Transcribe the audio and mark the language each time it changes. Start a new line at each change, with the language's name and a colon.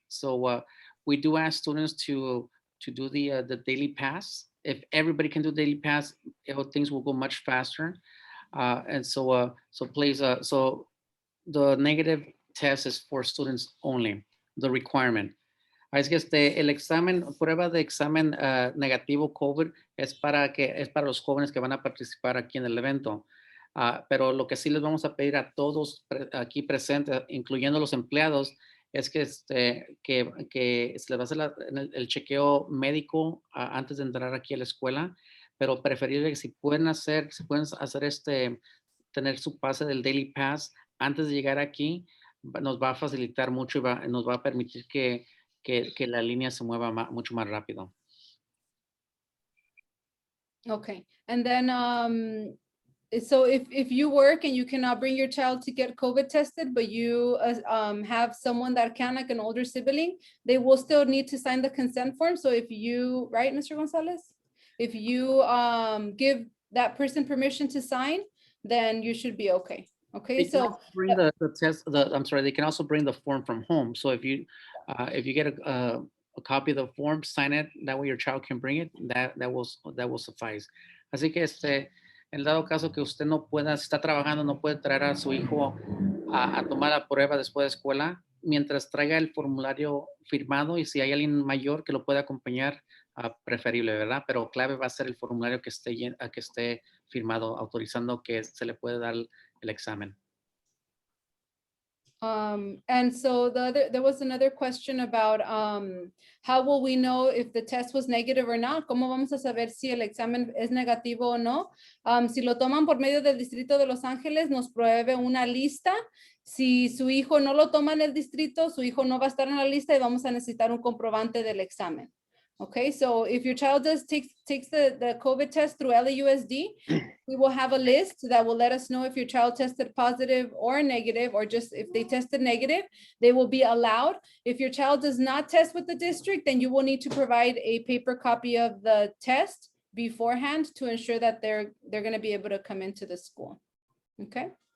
English: So we do ask students to do the daily pass. If everybody can do daily pass, things will go much faster. And so please, so the negative test is for students only, the requirement.
Spanish: Es que el examen, prueba de examen negativo COVID es para los jóvenes que van a participar aquí en el evento. Pero lo que sí les vamos a pedir a todos aquí presentes, incluyendo los empleados, es que se les va a hacer el chequeo médico antes de entrar aquí a la escuela, pero preferible que si pueden tener su pase del Daily Pass antes de llegar aquí, nos va a facilitar mucho y nos va a permitir que la línea se mueva mucho más rápido.
English: Okay, and then so if you work and you cannot bring your child to get COVID tested, but you have someone that can, like an older sibling, they will still need to sign the consent form. So if you, right, Mr. Gonzalez? If you give that person permission to sign, then you should be okay. Okay, They can so also bring the test. I'm sorry. They can also bring the form from home. So if you get a copy of the form, sign it. That way your child can bring it. That will suffice.
Spanish: Así que en dado caso que usted no pueda, si está trabajando, no puede traer a su hijo a tomar la prueba después de escuela, mientras traiga el formulario firmado y si hay alguien mayor que lo pueda acompañar, preferible, ¿verdad? Pero clave va a ser el formulario que esté firmado, autorizando que se le puede dar el examen.
English: and so there was another question about how will we know if the test was negative or not?
Spanish: ¿Cómo vamos a saber si el examen es negativo o no? Si lo toman por medio del Distrito de Los Ángeles, nos provee una lista. Si su hijo no lo toma en el distrito, su hijo no va a estar en la lista y vamos a necesitar un comprobante del examen.
English: Okay, so if your child takes the COVID test through LAUSD, we will have a list that will let us know if your child tested positive or negative, or just if they tested negative, they will be allowed. If your child does not test with the district, then you will need to provide a paper copy of the test beforehand to ensure that they're going to be able to come into the school. Okay.